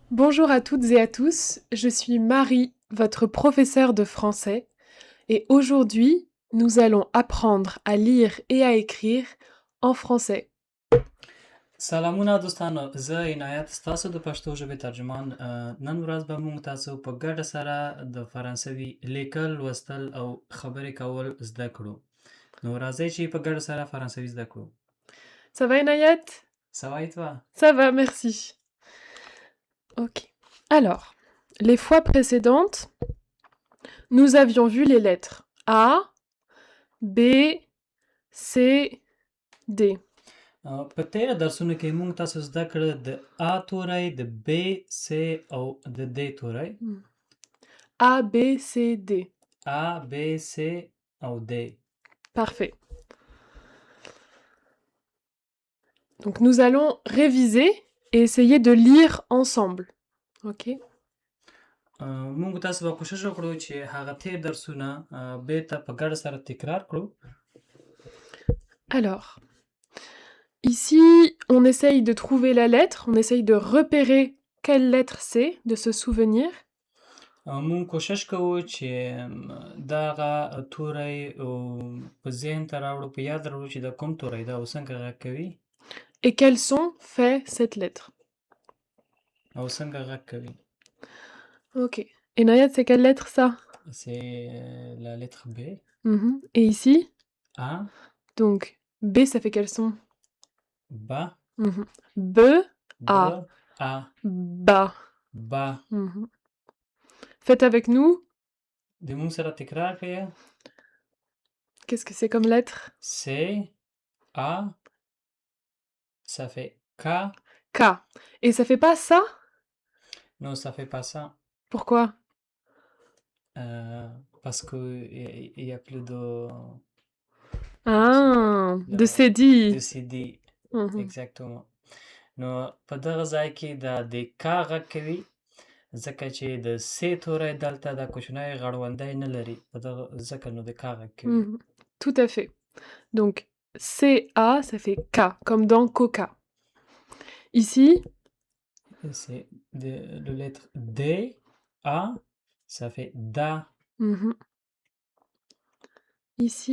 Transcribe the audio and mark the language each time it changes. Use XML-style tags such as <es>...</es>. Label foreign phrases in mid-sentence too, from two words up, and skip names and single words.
<fr>Bonjour à toutes et à tous, je suis Marie, votre professeure de français, et aujourd'hui, nous allons apprendre à lire et à écrire en français.</fr> <ps>سلامونه دوستانو زه عنایت ستاسو د پښتو ژبې ترجمان نن ورځ به موږ تاسو په ګډه سره د فرانسوي لیکل لوستل او خبرې کول زده کړو نو راځئ چې په ګډه سره فرانسوي زده کړو</ps> <fr>Ça va, Inayat? Ça va et toi? Ça va, merci. Ok. Alors, les fois précédentes, nous avions vu les lettres A, B, C, D.</fr> <ps>په تېره درسونو کې موږ تاسو زده کړه د A توری د B C او د D توری</ps> <fr>A, B, C, D.</fr> <ps>A B C او D.</ps> <fr>Parfait. Donc nous allons réviser et essayer de lire ensemble. Ok?</fr> <ps>موږ تاسو به کوشش وکړو چې هغه تېر درسونه بیرته په ګډه سره تکرار کړو.</ps> <fr>Alors, ici, on essaye de trouver la lettre, on essaye de repérer quelle lettre c'est, de se souvenir.</fr> <ps>موږ کوشش کوو چې دغه توری په ذهن ته راوړو، په یاد راوړو چې دا کوم توری ده او څنګه غږ کوي</ps> <fr>Et quel son fait cette lettre.</fr> <ps>او څنګه غږ کوي.</ps> <fr>Ok. Et Nayat, c'est quelle lettre ça? C'est la lettre B. Et ici? A. Donc, B, ça fait quel son? Ba. B, A. B. A. Ba. Ba. Faites avec nous.</fr> <ps>د موږ سره تکرار کړئ.</ps> <fr>Qu'est-ce que c'est comme lettre? C'est A. Ça fait K. K. Et ça fait pas ça? Non, ça fait pas ça. Pourquoi? Parce qu'il y a plus de... Ah, de CD. De CD. Exactement.</fr> <ps>نو په دغه ځای کې دا د ک غږ کوي ځکه چې د س توری دلته دا کوچنی غړوندی نه لري، په دغه ځکه نو د ک غږ کوي.</ps> <fr>Tout à fait. Donc, CA, ça fait K, comme dans Coca. Ici, c'est le lettre D, A, ça fait DA. Ici,</fr>